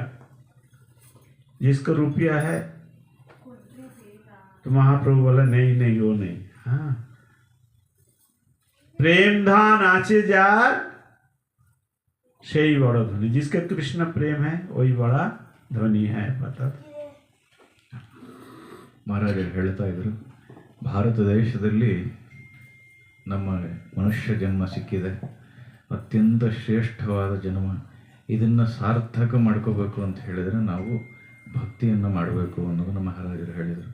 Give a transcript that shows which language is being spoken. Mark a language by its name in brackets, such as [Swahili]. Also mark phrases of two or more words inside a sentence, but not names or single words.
[Hindi] जिसको रुपया है। तो महाप्रभु बोला नहीं नहीं, वो नहीं। [Bangla] হ্যাঁ, প্রেম ধন আছে যার সেই বড় ধনী। [Hindi] जिसका कृष्ण प्रेम है वही बड़ा ध्वनि है। बता [Kannada] ಮಹಾರಾಜರು ಹೇಳ್ತಾ ಇದ್ರು, ಭಾರತ ದೇಶದಲ್ಲಿ ನಮ್ಮ ಮನುಷ್ಯ ಜನ್ಮ ಸಿಕ್ಕಿದೆ, ಅತ್ಯಂತ ಶ್ರೇಷ್ಠವಾದ ಜನ್ಮ. ಇದನ್ನು ಸಾರ್ಥಕ ಮಾಡ್ಕೋಬೇಕು ಅಂತ ಹೇಳಿದರೆ ನಾವು ಭಕ್ತಿಯನ್ನು ಮಾಡಬೇಕು ಅನ್ನೋದನ್ನು ಮಹಾರಾಜರು ಹೇಳಿದರು.